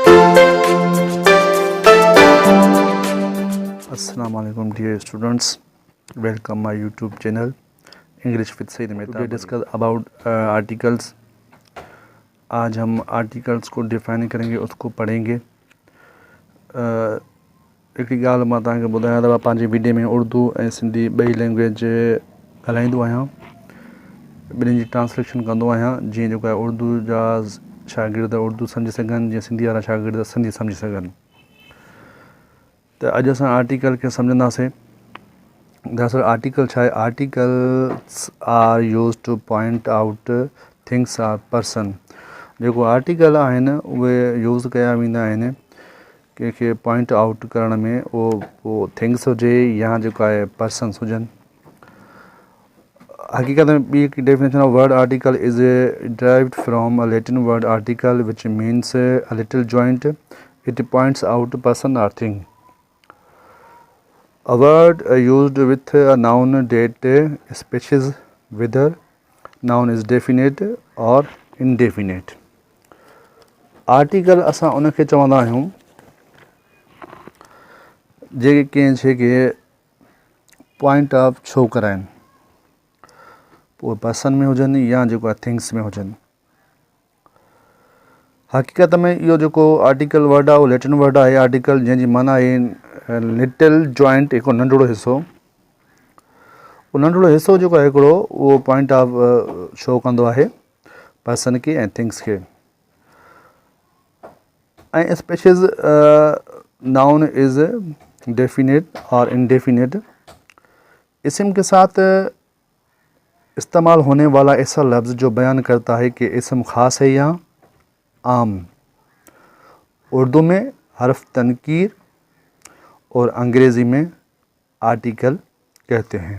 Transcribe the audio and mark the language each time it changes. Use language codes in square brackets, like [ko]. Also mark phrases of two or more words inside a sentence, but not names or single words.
[en] Assalamu alaikum dear students, welcome my YouTube channel English with Sayyid Mehta. Today discuss about articles. [ur] آج ہم آرٹیکلز کو ڈیفائن کریں گے، اس کو پڑھیں گے. [sd] एक ॻाल्हि मां तव्हांखे ॿुधायां त पंहिंजी वीडियो में उर्दू ऐं सिंधी ॿई लैंग्वेज ॻाल्हाईंदो आहियां, ॿिन्हिनि जी ट्रांसलेशन कंदो आहियां, जीअं जेको आहे उर्दू जा शागिर्द उर्दू सम्झी सघनि, जीअं सिंधी वारा शागिर्द सिंधी सम्झी सघनि। तो अॼु असां आर्टिकल खे सम्झंदासीं। दरअसल आर्टिकल छा आहे? [en] Articles are use to point out things or person. [sd] जेको आर्टिकल आहिनि उहे यूज़ कया वेंदा आहिनि कंहिंखे [en] point out [sd] करण में, उहो थिंग्स हुजे या जेको आहे पर्सन्स हुजनि। हकीकत में ॿी हिकु [en] definition of word article is derived from a Latin word article which means a little joint. It points out person or thing. A word used with a noun that specifies whether noun is definite or indefinite. [sd] आर्टिकल असां उन खे चवंदा आहियूं जेके कंहिं शइ खे [en] point of [sd] छो कराइनि, पोइ पर्सन में हुजनि या जेको आहे थिंग्स में हुजनि। हकीकत में इहो जेको आर्टिकल वर्ड आहे उहो लैटिन वर्ड आहे आर्टिकल, जंहिंजी माना आहे [en] little joint, [sd] हिकिड़ो नंढिड़ो हिसो। उहो नंढिड़ो हिसो जेको आहे हिकिड़ो, उहो [en] point of show [sd] कंदो आहे पर्सन खे ऐं थिंग्स खे। [en] ऐं special noun is definite or indefinite। [ur] اسم کے ساتھ استعمال ہونے والا ایسا لفظ جو بیان کرتا ہے کہ اسم خاص ہے یا عام. اردو میں حرف تنکیر اور انگریزی میں آرٹیکل کہتے ہیں.